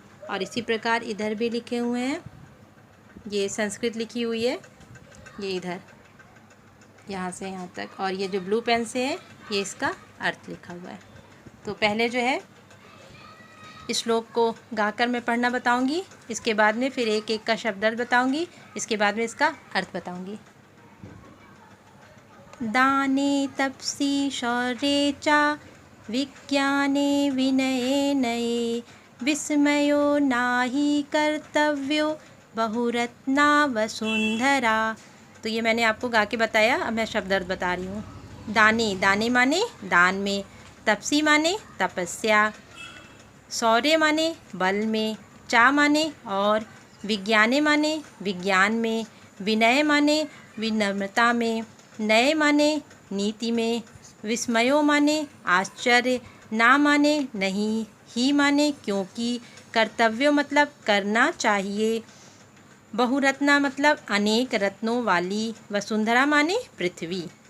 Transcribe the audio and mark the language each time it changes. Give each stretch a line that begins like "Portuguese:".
Hindi: और इसी प्रकार इधर भी लिखे हुए हैं, ये संस्कृत लिखी हुई है, ये इधर यहाँ से यहाँ तक, और ये जो ब्लू पेन से है ये इसका अर्थ लिखा हुआ है। तो पहले जो है इस श्लोक को गाकर मैं पढ़ना बताऊंगी, इसके बाद में फिर एक एक का शब्द अर्थ बताऊंगी, इसके बाद में इसका अर्थ बताऊंगी।
Sanskrit: दाने तपसी शौर्ये चा, विज्ञाने विनये नये, विस्मयो नाही कर्तव्यो, बहुरत्ना वसुंधरा।
Hindi: तो ये मैंने आपको गा के बताया, अब मैं शब्द अर्थ बता रही हूँ। दाने, दाने माने दान में, तपसी माने तपस्या, शौर्य माने बल में, चा माने और, विज्ञाने माने विज्ञान में, विनय माने विनम्रता में, नये माने नीति में, विस्मयो माने आश्चर्य, ना माने नहीं, ही माने क्योंकि, कर्तव्य मतलब करना चाहिए, बहुरत्ना मतलब अनेक रत्नों वाली, वसुंधरा माने पृथ्वी।